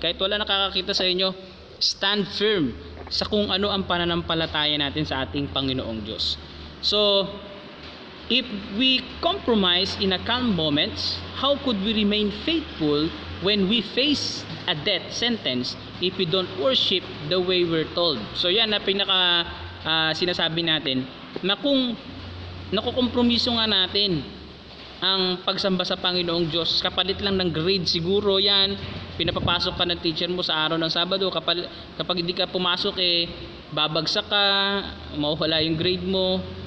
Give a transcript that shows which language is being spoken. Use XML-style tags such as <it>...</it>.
<tl>Kahit wala nakakakita sa inyo,</tl> <en>stand firm</en> <tl>sa kung ano ang pananampalataya natin sa ating Panginoong Diyos.</tl> <en>So if we compromise in a calm moments, how could we remain faithful when we face a death sentence if we don't worship the way we're told?</en> <tl>So yan na pinaka sinasabi natin, na kung nakukompromiso nga natin ang pagsamba sa Panginoong Diyos, kapalit lang ng grade siguro yan, pinapapasok ka ng teacher mo sa araw ng Sabado, kapag hindi ka pumasok babagsak ka, mawawala yung grade mo.</tl>